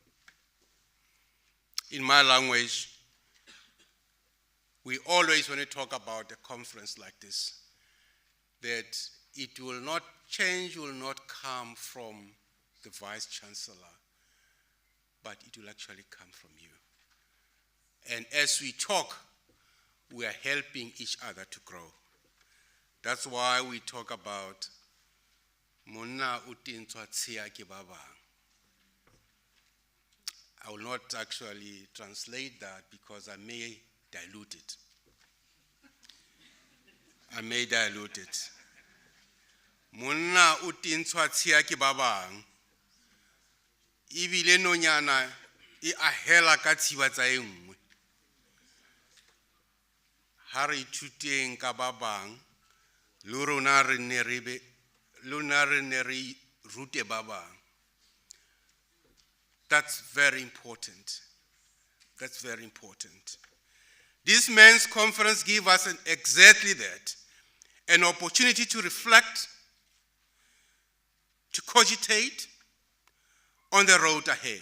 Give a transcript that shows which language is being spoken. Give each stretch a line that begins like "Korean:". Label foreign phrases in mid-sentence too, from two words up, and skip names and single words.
English: In my language, we always, when we talk about a conference like this, that it will not change, will not come from the Vice Chancellor, but it will actually come from you. And as we talk, we are helping each other to grow. That's why we talk about
Southern Sotho: Monna utintswa tshia ke ba bang.
English: I will not actually translate that because I may dilute it.
Southern Sotho: Monna utintswa tshia ke ba bang. Ibile nonyana e ahela ka tshiba tsa e nngwe. Ha re ithuteng ka ba bang, le rona re ne re rute ba bang.
English: That's very important. That's very important. This men's conference gives us exactly that, an opportunity to reflect, to cogitate on the road ahead.